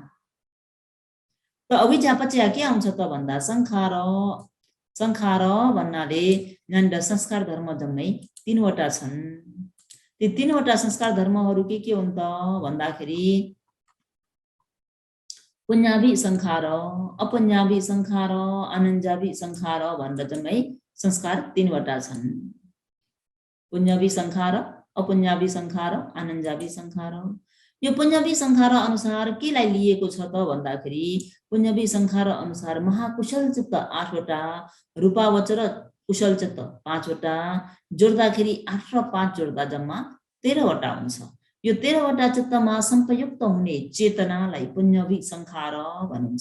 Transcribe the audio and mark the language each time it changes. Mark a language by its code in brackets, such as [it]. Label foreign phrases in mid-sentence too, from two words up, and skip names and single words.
[ne] त [pi] अविज्ञा पचय [ne] के आउँछ त भन्दा संखार। संखार भन्नाले यहाँनिर संस्कार धर्म जम्मै 3वटा छन्। ती 3वटा संस्कार धर्महरू के हुन् त भन्दाखेरि [pi] पुण्यावि संखार, अपण्यावि संखार, आनन्जावि संखार [ne] भनेर जम्मै संस्कार 3वटा छन्। [pi] पुण्यावि संखार, अपण्यावि संखार, आनन्जावि संखार। यो पुण्यावि संखार अनुसार केलाई लिएको छ त भन्दाखेरि पुण्यावि संखार अनुसार महाकुशल चित्त 8वटा, रूपावचर कुशल चित्त 5वटा, जोड्दाखेरि 8 र 5 जोड्दा जम्मा 13वटा हुन्छ। यो 13वटा चित्तमा संयुक्त हुने चेतनालाई पुण्यावि संखार भनिन्छ।